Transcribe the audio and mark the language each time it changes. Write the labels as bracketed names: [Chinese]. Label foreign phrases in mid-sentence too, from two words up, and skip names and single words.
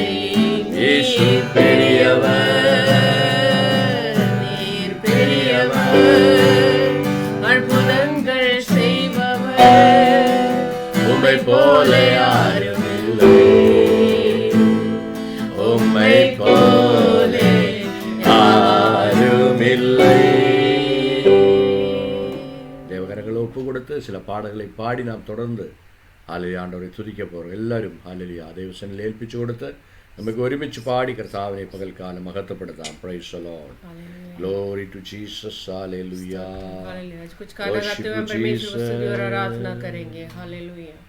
[Tamil] இயேசு பெரியவர், நீர் பெரியவர், அற்புதங்கள் செய்பவர், உம்மை போல யாருமில்லை, உம்மை போல யாருமில்லை. தேவகரங்களை ஒப்பு கொடுத்து சில பாடல்களை பாடி நாம் தொடர்ந்து ஹல்லேலூயா ஆண்டவரை துதிக்க போகிறோம். எல்லாரும் ஹல்லேலூயா [Malayalam] ദൈവസന്നിധിയിൽ ഏൽപ്പിച്ചു കൊടുത്ത് നമുക്ക് ഒരുമിച്ച് പാടി കർത്താവിനെ പകൽക്കാലം മഹത്വപ്പെടുത്താം. [English] Praise the Lord, glory to Jesus, hallelujah. [Hindi] कुछ गाना गाते हुए परमेश्वर की स्तुति और आराधना करेंगे. हालेलुया.